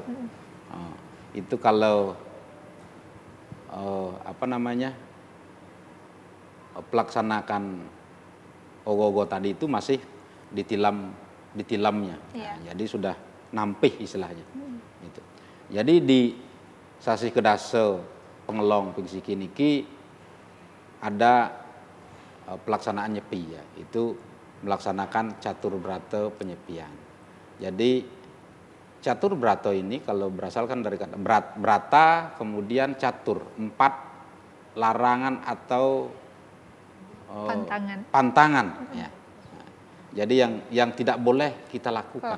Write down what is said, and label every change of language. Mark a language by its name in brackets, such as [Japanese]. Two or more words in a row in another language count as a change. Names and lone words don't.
[Indonesian] Itu kalau pelaksanakan ogoh-ogoh tadi itu masih ditilamnya. Nah, jadi sudah nampih istilahnya. Gitu. Jadi di [Balinese] sasi kedase pengelong pingsiki niki [Indonesian] ada pelaksanaan nyepi ya, itu melaksanakan catur brata penyepian. Jadi catur brata ini kalau berasalkan dari kata brata kemudian catur, 4 larangan atau pantangan ya. Nah, jadi yang tidak boleh kita lakukan.